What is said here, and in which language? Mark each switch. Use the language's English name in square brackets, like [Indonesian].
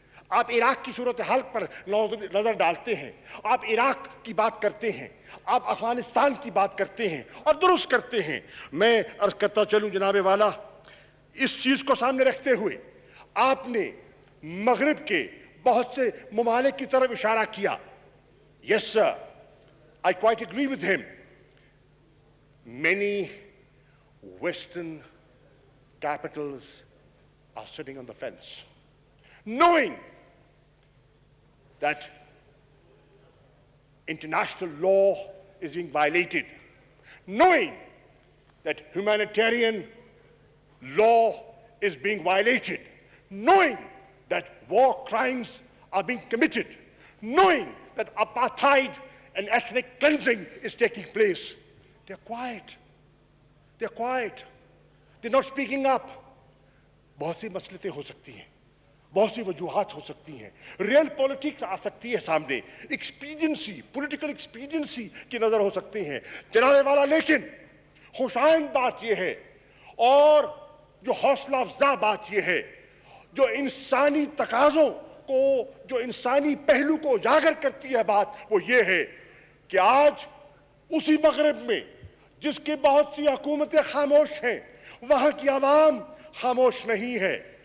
[Urdu] آپ عراق کی صورتحال پر نظر ڈالتے ہیں. آپ عراق کی بات کرتے ہیں. آپ افغانستان کی بات کرتے ہیں اور درست کرتے ہیں. میں عرض کرتا چلوں جناب والا، اس چیز کو سامنے رکھتے ہوئے آپ نے مغرب کے بہت سے ممالک کی طرف اشارہ کیا. [English] Yes, sir, I quite agree with him. Many Western capitals are sitting on the fence, knowing that international law is being violated, knowing that humanitarian law is being violated, knowing that war crimes are being committed, knowing that apartheid and ethnic cleansing is taking place. They're quiet. They're quiet. They're not speaking up. [Urdu] بہت سی مسئلتیں ہو سکتی ہیں. بہت سی وجوہات ہو سکتی ہیں, real politics آ سکتی ہے سامنے, ایکسپیڈینسی, پولیٹیکل ایکسپیڈینسی کی نظر ہو سکتی ہیں جناب والا. لیکن خوشائند بات یہ ہے اور جو حوصلہ افزا بات یہ ہے, جو انسانی تقاضوں کو, جو انسانی پہلو کو اجاگر کرتی ہے بات, وہ یہ ہے کہ آج اسی مغرب میں جس کی بہت سی حکومتیں خاموش ہیں, وہاں کی عوام خاموش نہیں ہے.